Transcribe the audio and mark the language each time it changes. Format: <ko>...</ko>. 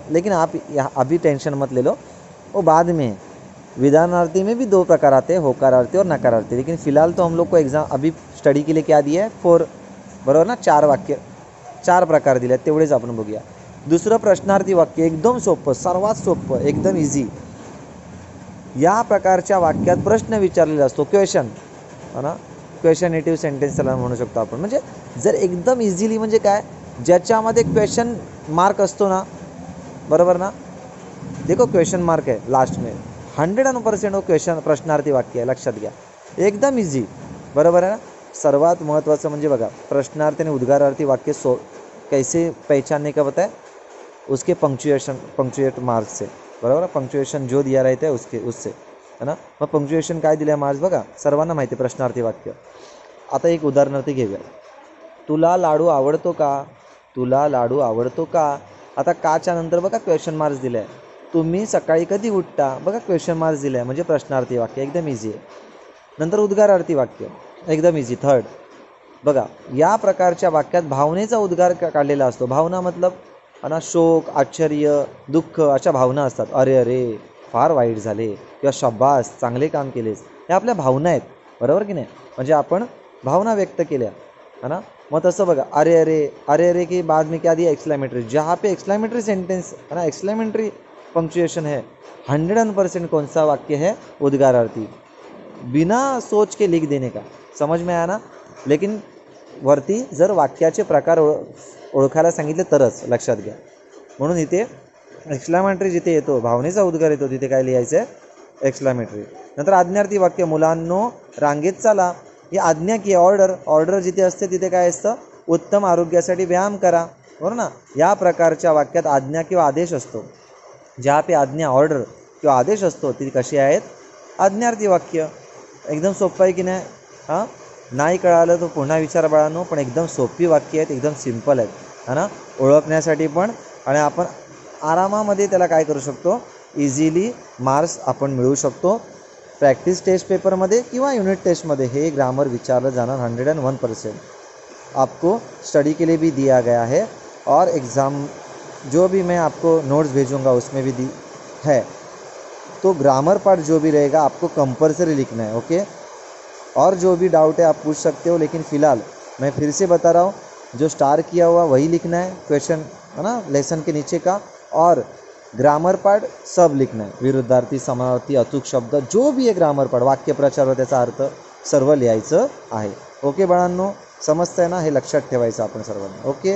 <hi>लेकिन आप अभी टेंशन मत ले लो, वो बाद में. विधानार्थी में भी 2 प्रकार आते हैं, होकारार्थी और नकारार्थी. लेकिन फिलहाल तो हम लोग को एग्जाम अभी स्टडी के लिए क्या दिया है, 4,</hi> <mr>बरोबर ना. 4 प्रकार दिले आहेत, तेवढेच आपण बघूया. दुसरं प्रश्नार्थी वाक्य, एकदम सोपं, सर्वात सोपं, एकदम इझी. या प्रकारच्या वाक्यात प्रश्न विचारलेला असतो, क्वेश्चन, है ना. क्वेश्चनेटिव्ह सेंटेन्स त्याला म्हणू शकतो आपण. म्हणजे जर एकदम इझिली, म्हणजे काय, ज्याच्यामध्ये क्वेश्चन मार्क असतो ना, बरोबर ना.</mr> <hi>देखो क्वेश्चन मार्क है लास्ट में, 100% वो क्वेश्चन</hi> <mr>प्रश्नार्थी वाक्य आहे, लक्षात घ्या. एकदम इझी, बरोबर आहे ना. सर्वात महत्त्वाचं म्हणजे बघा, प्रश्नार्थी आणि उद्गारार्थी वाक्य</mr> <hi>कैसे पहचानने का बताए, उसके पंक्चुएट मार्क्स से,</hi> <mr>बरोबर.</mr> <hi>पंक्चुएशन जो दिया रहता है उससे, है ना.</hi> <mr>मग पंक्चुएशन काय दिलं आहे, मार्क्स बघा, सर्वांना माहिती आहे प्रश्नार्थी वाक्य. आता एक उदाहरणार्थी घेऊया. तुला लाडू आवडतो का, तुला लाडू आवडतो का. आता काच्या नंतर बघा क्वेश्चन मार्क्स दिले आहे. तुम्ही सकाळी कधी उठता, बघा क्वेश्चन मार्क्स दिले आहे, म्हणजे प्रश्नार्थी वाक्य, एकदम इझी आहे. नंतर उद्गारार्थी वाक्य, एकदम इझी. 3rd बघा, या प्रकारच्या वाक्यात भावनेचा उद्गार काढलेला असतो. भावना मतलब ना, शोक, आश्चर्य, दुःख अशा भावना असतात. अरे फार वाईट झाले, किंवा शाबास, चांगले काम केलेस, हे आपल्या भावना आहेत, बरोबर की नाही. म्हणजे आपण भावना व्यक्त केल्या, है ना. मग तसं बघा,</mr> <hi>अरे के बाद में क्या दिया, एक्सक्लेमेटरी. जहाँ पे एक्सक्लेमेटरी सेंटेंस है ना, एक्सक्लेमेटरी पंक्चुएशन है, 100% कौन सा वाक्य है, उद्गारार्थी. बिना सोच के लिख देने का, समझ में आया ना.</hi> <mr>लेकिन वरती जर वाक्याचे प्रकार ओळखायला सांगितले तरच, लक्षात घ्या. म्हणून इथे एक्सक्लेमेटरी जिथे येतो, भावनेचा उद्गार येतो, तिथे काय लिहायचं आहे, एक्सक्लेमेटरी. नंतर आज्ञार्थी वाक्य, मुलांनो रांगेत चाला. ही आज्ञा की ऑर्डर जिथे असते तिथे काय असतं, उत्तम आरोग्यासाठी व्यायाम करा, बरोबर ना. या प्रकारच्या वाक्यात आज्ञा किंवा आदेश असतो. ज्या पे आज्ञा, ऑर्डर किंवा आदेश असतो, ती कशी आहेत, आज्ञार्थी वाक्य. एकदम सोपं आहे की नाही. हां, नाही कळालं तर पुन्हा विचार बाळांनो, पण एकदम सोपी वाक्य आहेत, एकदम सिंपल आहेत, है ना. ओळखण्यासाठी पण, आणि आपण आरामामध्ये त्याला काय करू शकतो, इझिली मार्क्स आपण मिळवू शकतो. प्रैक्टिस टेस्ट पेपरमध्ये किंवा यूनिट टेस्टमध्ये हे ग्रामर विचारलं जाणार 101%.</mr> <hi>आपको स्टडी के लिए भी दिया गया है, और एग्ज़ाम जो भी मैं आपको नोट्स भेजूंगा उसमें भी है. तो ग्रामर पार्ट जो भी रहेगा आपको कंपलसरी लिखना है, ओके. और जो भी डाउट है आप पूछ सकते हो, लेकिन फ़िलहाल मैं फिर से बता रहा हूँ, जो स्टार किया हुआ वही लिखना है, क्वेश्चन, है ना, लेसन के नीचे का. और ग्रामर पार्ट सब लिखना है, विरुद्धार्थी, समानार्थी, अचूक शब्द, जो भी आहे ग्रामर पार्ट,</hi> <mr>वाक्यप्रचार व त्याचा अर्थ सर्व लिहायचं आहे. ओके बाळांनो, समजतंय ना, हे लक्षात ठेवायचं आपण सर्वांनी.</mr>